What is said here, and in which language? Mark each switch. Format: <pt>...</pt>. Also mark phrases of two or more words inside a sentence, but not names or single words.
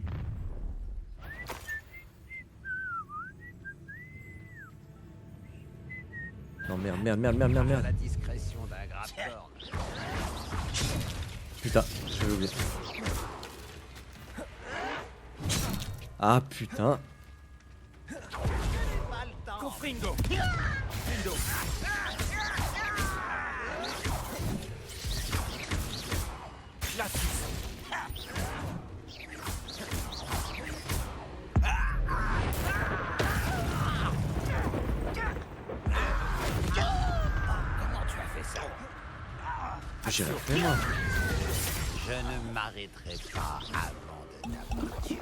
<fr>Non, merde. À la discrétion d'un grappe-corne. Putain, j'avais oublié. Ah putain. Confringo. Findo. Glacius. Comment tu as fait ça? J'ai rien fait, moi. Je ne m'arrêterai pas avant de t'avoir tué.</fr>